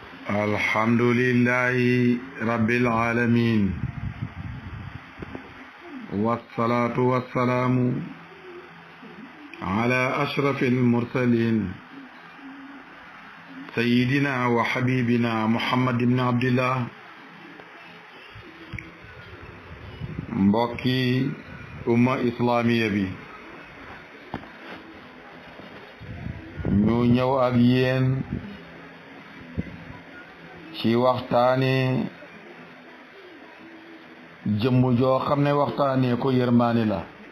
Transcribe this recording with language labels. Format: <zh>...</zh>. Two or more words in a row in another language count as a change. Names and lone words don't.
<ar>الحمد لله رب العالمين والصلاة والسلام على أشرف المرسلين سيدنا وحبيبنا محمد بن عبد الله</ar> <wo>mbokki umma islamiya bi ñu ñëw ak yéen ci waxtaane jëmm joo xam ne waxtaane ko yërmaani la</wo>